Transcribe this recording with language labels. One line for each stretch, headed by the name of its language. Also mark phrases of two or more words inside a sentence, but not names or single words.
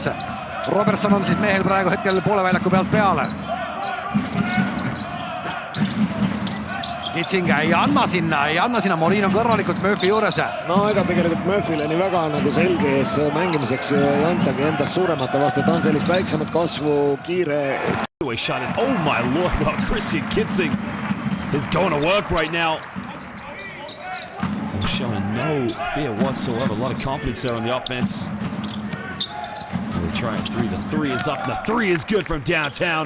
Estonian: Robertson on siis mehel praegu hetkel poole väljaku pealt peale. Kitsing ei anna sinna, Morin on kõrralikult Murphy juures. No ega tegelikult Murphyle nii väga nagu selge ees mängimiseks ei antagi endast suuremate vastu, ta on sellist väiksemat kasvu, kiire.
English: Oh my lord, well, Christian Kitsing is going to work right now. Showing no fear whatsoever, a lot of confidence there on the offense. Really trying 3, the 3 is up, the 3 is good from downtown.